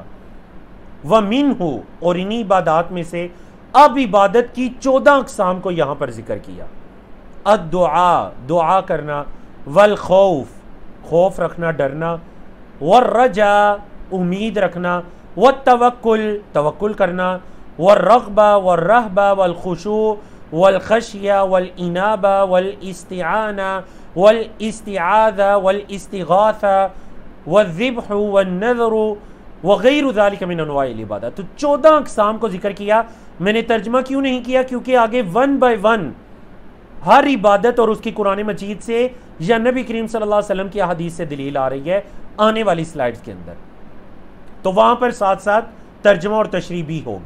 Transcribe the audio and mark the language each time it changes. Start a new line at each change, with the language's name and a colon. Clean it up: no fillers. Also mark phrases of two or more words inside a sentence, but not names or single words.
Urdu: وَمِنْهُ اور انہی عبادات میں سے اب عبادت کی 14 اقسام کو یہاں پر ذکر کیا. الدعاء دعا کرنا، والخوف خوف رکھنا، ڈرنا، والرجاء امید رکھنا،
Arabic: والتوکل
Urdu: توکل کرنا،
Arabic: والرغبہ والرہبہ والخشوع والخشیہ والانابہ والاستعانہ والاستعاذہ والاستغاثہ والذبح والنذر وغیر ذالک من انواع العبادہ.
Urdu: تو 14 اقسام کو ذکر کیا. میں نے ترجمہ کیوں نہیں کیا؟ کیونکہ آگے
English: one by one
Urdu: ہر عبادت اور اس کی قرآن مجید سے یا نبی کریم صلی اللہ علیہ وسلم کی احادیث سے دلیل آ رہی ہے آنے والی سلائیڈز کے اندر، تو وہاں پر ساتھ ساتھ ترجمہ اور تشریح بھی ہوگی.